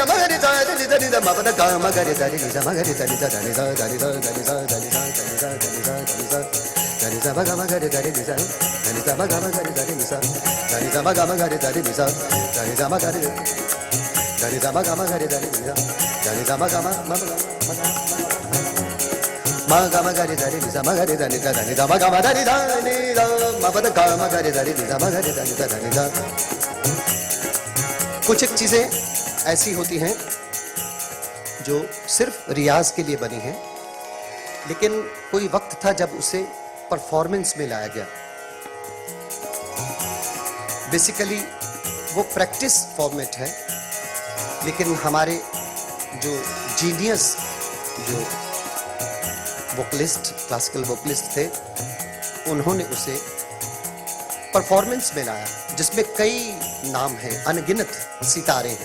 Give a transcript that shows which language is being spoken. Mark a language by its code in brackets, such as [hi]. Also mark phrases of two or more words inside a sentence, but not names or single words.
[hi] म ग रे ध नि ध नि ध म प ध ग म ग रे ध रे नि सा म ग रे ध नि ध ध नि ध ध नि ध ध नि ध ध नि ध ध नि ध ध नि ध ध नि ध ध नि सा म ग म ग रे ध रे नि सा ध नि सा म ग म ग रे ध रे नि सा ध नि सा म ग म ग रे ध रे नि सा ध नि सा म ग रे ध नि सा म ग म ग रे ध रे नि सा ध नि सा म ग म म म ग म ग रे ध रे नि सा म ग रे ध नि ध ध नि ध म ग म ध नि ध नि ध म प ध ग म ग रे ध रे नि सा म ग रे ध नि ध ध नि ध। कुछ एक चीजें ऐसी होती हैं जो सिर्फ रियाज के लिए बनी हैं, लेकिन कोई वक्त था जब उसे परफॉर्मेंस में लाया गया। बेसिकली वो [en] practice format [hi] है, लेकिन हमारे जो जीनियस जो वोकलिस्ट, [en] classical vocalist [hi] थे, उन्होंने उसे परफॉर्मेंस में लाया, जिसमें कई नाम हैं, अनगिनत सितारे हैं।